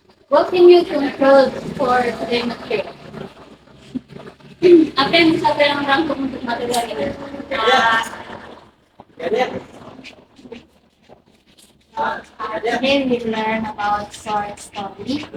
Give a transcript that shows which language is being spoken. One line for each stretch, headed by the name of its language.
English: What can you control for today material?
Indonesian: Apa yang bisa kalian rangkum untuk materi hari ini?
English: Today we learn about short story.